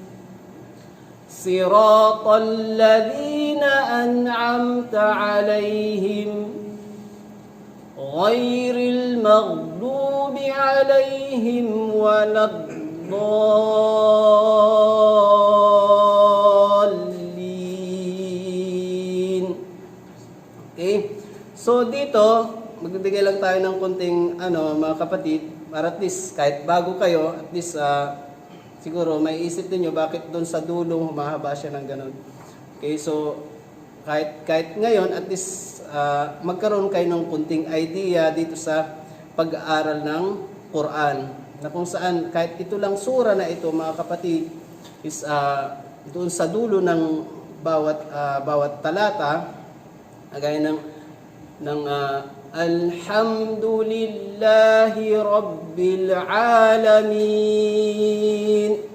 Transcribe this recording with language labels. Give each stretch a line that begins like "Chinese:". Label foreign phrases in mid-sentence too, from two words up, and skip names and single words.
Arabic: صراط الذين أنعمت عليهم غير المغضوب عليهم ولا الضالين.
Filipino: Okay? So dito magbibigay lang tayo ng konting mga kapatid, para
English: at least
Filipino: kahit bago kayo,
English: at least
Filipino: siguro may isip niyo bakit doon sa dulo humahaba siya ng ganun. Okay, so kahit ngayon
English: at least
Filipino: magkaroon kayo ng konting idea dito sa pag-aaral ng Quran, na kung saan kahit ito lang sura na ito mga kapatid is doon sa dulo ng bawat talata, gaya ng
Arabic: الحمد لله رب العالمين.